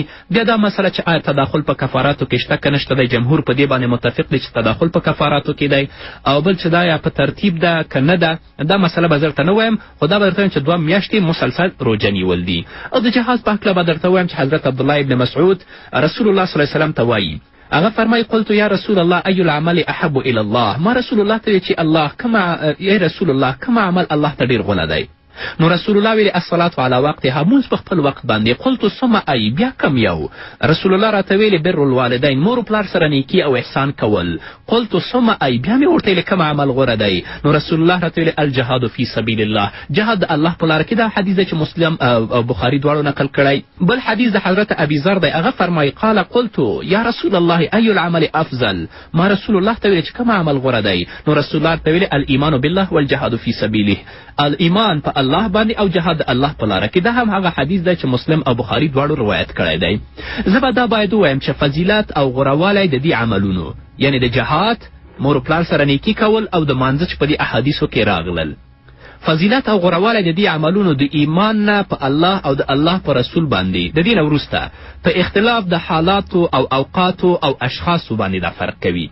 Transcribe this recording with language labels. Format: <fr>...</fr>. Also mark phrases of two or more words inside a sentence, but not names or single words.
<ps>بیا دا مسله چې آیا تداخل په کفاراتو کې شته که نشته دی، جمهور په دې باندې متفق دی چې تداخل په کفاراتو کې دی. او بل چې دا یا په ترتیب ده که نه ده، دا مسله به زه درته نه وایم، خو دا به درته وایم چې 2 میاشتې مسلسل روژه نیول دي. او د جهاد په هکله به درته وایم چې حضرت عبدالله ابن مسعود رسول الله صلی الله علیه وسلم ته وایي، هغه فرمایي</ps> <ar>قلت یا رسول الله ای العمل احب الی الله.</ar> <ps>ما رسول الله ته وی چې الله ای رسول الله کوم عمل الله ته ډېر غوره دی؟ نو رسول الله ویلي</ps> <ar>الصلاة علی وقتها،</ar> <ps>مونځ په خپل وخت باندې.</ps> <ar>قلت ثم ای،</ar> <ps>بیا کم یو؟ رسول الله راته ویلي</ps> <ar>بر الوالدین،</ar> <ps>مور و پلار سره نیکي او احسان کول.</ps> <ar>قلت ثم ای،</ar> <ps>بیا مې ورته ویلي کوم عمل غوره دی؟ نو رسول الله راته ویلي</ps> <ar>الجهاد فی سبیل الله،</ar> <ps>جهاد د الله په لاره کې. دا حدیث دی چې مسلم او بخاري دواړو نقل کړی. بل حدیث د حضرت ابي ذر دی، هغه فرمایي</ps> <ar>قال قلت یا رسول الله ای العمل افضل.</ar> <ps>ما رسول الله ته ویلي چې کوم عمل غوره دی؟ نو رسول الله ته ویلي</ps> <ar>الایمان بالله والجهاد فی سبیله،</ar> <ps>الایمان په الله باندې او جهاد الله په لاره کې. دا هم هغه حدیث دی چې مسلم او بخاري دواړو روایت کړی دی. زه به دا باید ووایم چې فضیلت او غوروالی د دې عملونو، یعنې د جهاد، مور و پلار سره نیکي کول او د مانځه چې په دې احادیثو کې راغلل، فضیلت او غوروالی د دې عملونو د ایمان نه په الله او د الله په رسول باندې د دې نه وروسته په اختلاف د حالاتو او اوقاتو او اشخاصو باندې دا فرق کوي.</ps>